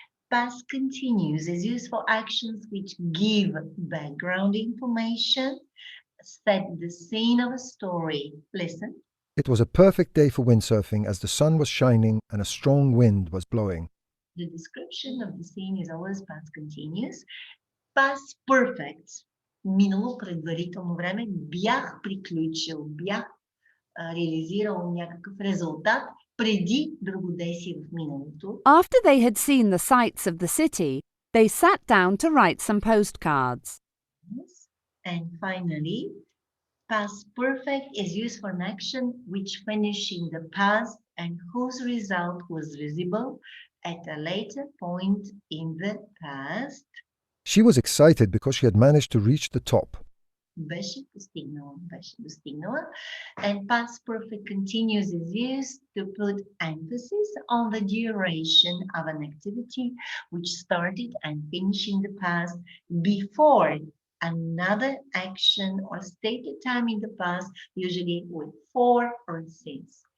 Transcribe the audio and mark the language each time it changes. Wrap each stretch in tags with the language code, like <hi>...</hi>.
<en>Past continuous is used for actions which give background information, set the scene of a story. Listen. It was a perfect day for windsurfing as the sun was shining and a strong wind was blowing. The description of the scene is always past continuous. Past perfect.</en> <bg>Минало предварително време. Бях приключил. Бях реализирал някакъв резултат преди друго действие в миналото.</bg> <en>After they had seen the sights of the city, they sat down to write some postcards. Yes. And finally, past perfect is used for an action which finished in the past and whose result was visible at a later point in the past. She was excited because she had managed to reach the top.</en> <bg>беше постигнала, беше достигнала.</bg> <en>And past perfect continuous is used to put emphasis on the duration of an activity which started and finished in the past before another action or stated time in the past, usually with for or since.</en>